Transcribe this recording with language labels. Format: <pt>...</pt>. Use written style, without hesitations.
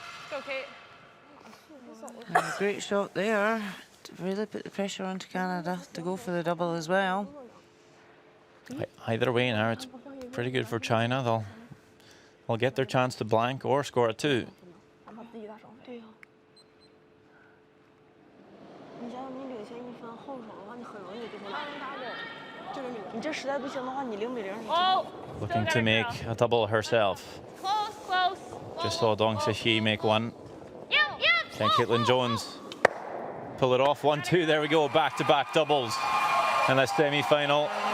<en>Go, Kate. Great shot there to really put the pressure onto Canada to go for the double as well. Either way now, it's pretty good for China. They'll get their chance to blank or score a 2.</en> <zh>对呀。你想想，你领先1分后手的话，你很容易就会这个你这实在不行的话，你0比0。</zh> <en>Looking to make a double herself. Close, close. Just saw Dong Sishi make 1. Can Caitlin Jones pull it off? 1-2. There we go. Back-to-back doubles in the semi-final.</en>